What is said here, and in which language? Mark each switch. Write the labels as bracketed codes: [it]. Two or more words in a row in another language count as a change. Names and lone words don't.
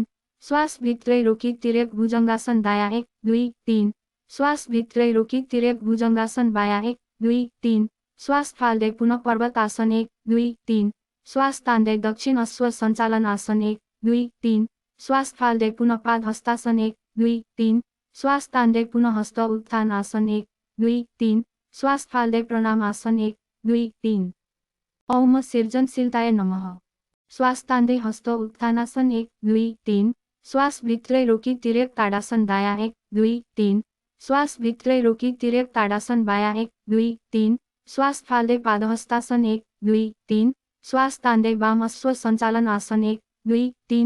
[ne] श्वास भित्रै रोकी तिर्यक भुजङ्गासन दायाँ 1 2 3। श्वास भित्रै रोकी तिर्यक भुजङ्गासन बायाँ 1 2 3। श्वास फाल्दै पुनः पर्वत आसन 1 2 3। श्वास तान्दै दक्षिण अश्व सञ्चालन आसन 1 2 3। श्वास फाल्दै पुनः पाद हस्तासन 1 2 3। श्वास तान्दै पुनः हस्त उत्थान आसन 1 2 3। श्वास फाल्दै प्रणाम आसन 1 2 3। [sa] औम सृजनशीलताय नमः। [ne] श्वास तान्दै हस्त उत्थानासन 1 2 3। श्वास भित्रै रोकी तिर्यक ताडासन दायाँ 1, 2, 3। श्वास भित्रै रोकी तिर्यक ताडासन बायाँ 1, 2, 3। श्वास फाल्दै पादहस्तासन 1, 2, 3। श्वास तान्दै वाम अश्व सञ्चालन आसन 1, 2, 3।